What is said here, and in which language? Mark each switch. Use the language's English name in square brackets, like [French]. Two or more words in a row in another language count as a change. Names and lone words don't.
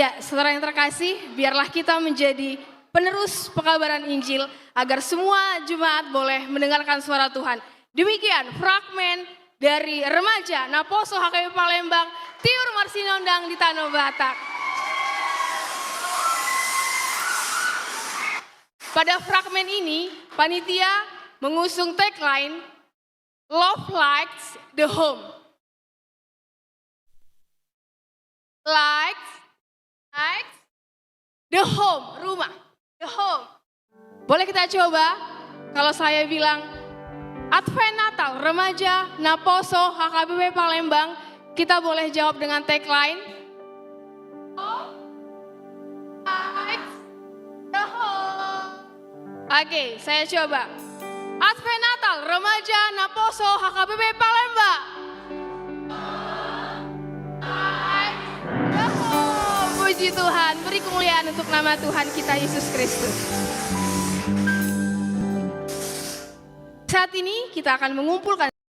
[Indonesian] saudara yang terkasih, biarlah kita menjadi penerus pekabaran Injil agar semua jemaat boleh mendengarkan suara Tuhan. Demikian fragmen dari remaja Naposo HKBP Palembang, Tiur Marsinondang di Tanah Batak. Pada fragmen ini, panitia mengusung tagline Love Lights the Home. [English] Lights the home, rumah, the home. [Indonesian] Boleh kita coba? Kalau saya bilang Advent Natal Remaja Naposo HKBP Palembang, kita boleh jawab dengan tagline Lights the home. Oke, saya coba. Advent Natal Remaja Naposo HKBP Palembang. Puji Tuhan, beri kemuliaan untuk nama Tuhan kita Yesus Kristus. Saat ini kita akan mengumpulkan